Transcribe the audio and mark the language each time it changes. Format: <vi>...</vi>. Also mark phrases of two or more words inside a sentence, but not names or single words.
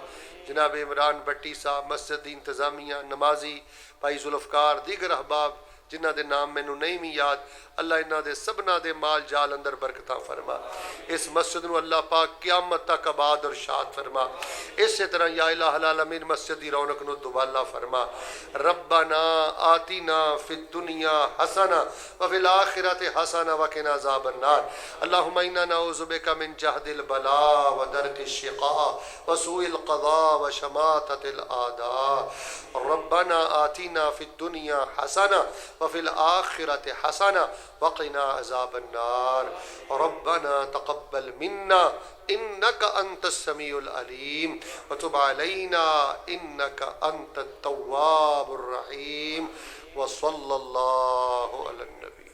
<pa>جناب عمران بھٹی صاحب مسجد دی انتظامیہ نمازی بھائی ذوالفقار دیگر احباب جنہاں دے ناں مینوں نہیں بھی یاد، اللہ انہاں دے سبنا دے مال جال اندر برکتاں فرما. اس مسجد نوں اللہ پاک قیامت تک آباد اور شاد فرما. اس طرح</pa> <ar>يا إله العالمين</ar> <pa>مسجد دی رونق نوں دوبالا فرما.</pa> <ar>ربنا آتنا في الدنيا حسنة وفي الآخرة حسنة وقنا عذاب النار. اللهم إنا نعوذ بك من جهد البلاء ودرك الشقاء وسوء القضاء وشماتة الأعداء. ربنا آتنا في الدنيا حسنة وفي الآخرة حسنة وقنا عذاب النار. ربنا تقبل منا إنك أنت السميع العليم وتب علينا إنك أنت التواب الرحيم وصلى الله عليه</ar>